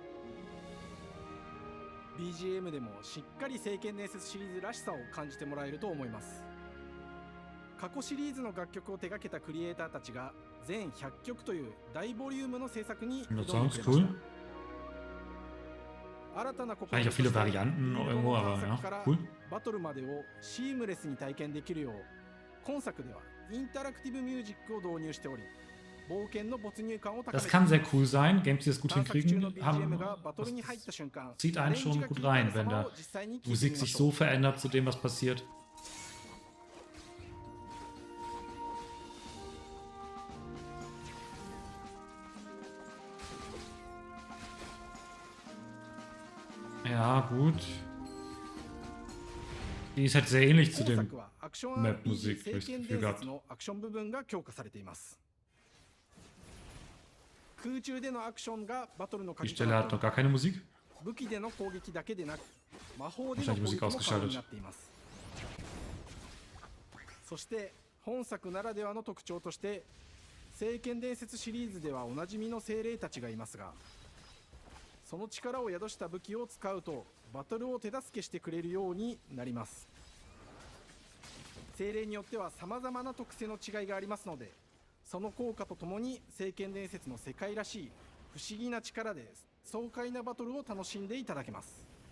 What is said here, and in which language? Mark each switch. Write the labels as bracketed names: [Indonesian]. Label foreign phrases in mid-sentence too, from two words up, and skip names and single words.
[Japanese] BGM でもしっかり聖剣伝説シリーズらしさを感じてもらえると思います。過去シリーズの楽曲を手掛けたクリエイターたちが全100曲という大ボリュームの制作に挑んでくれました。 [German] cool. [Japanese] 新たな試 [German] Eigentlich auch viele Varianten irgendwo, aber ja, cool. [Japanese] バトルまでをシームレスに体験できるよう、今作ではインタラクティブミュージックを導入しており、冒険の没入感を高めて [German] Das kann sehr cool sein. Games, die das gut [Japanese] 探索中の [German] hinkriegen, haben, [Japanese] BGM がバトルに入った瞬間、 [German] zieht einen schon gut rein, wenn da Musik sich so verändert zu dem, was passiert. Ja, gut. Die ist halt sehr ähnlich zu [Japanese] 今 [German] dem [Japanese] 作はアクション [German] Map-Musik, [Japanese] RPG [German] habe [Japanese] 聖 [German] ich das [Japanese] 剣 [German] Gefühl [Japanese] 伝 [German] gehabt. [Japanese] 説のアクション部分が強化されています。空中でのアクションがバトルの [German] Die [Japanese] 鍵と [German] Stelle [Japanese] な [German] hat [Japanese] ってお [German] noch [Japanese] り、 [German] gar keine Musik. [Japanese] 武器での攻撃だけでなく魔法での [German] Wahrscheinlich [Japanese] 攻撃 [German] Musik [Japanese] も可能 [German] ausgeschaltet. [Japanese] になっています。そして本作ならではの特徴として聖剣伝説シリーズではおなじみの精霊たちがいますが、その力を宿した武器を使うとバトルを手助けしてくれるようになります。精霊によっては様々な特性の違いがありますので、 その効果とともに聖剣伝説の世界らしい不思議な力で爽快なバトルを楽しんでいただけます。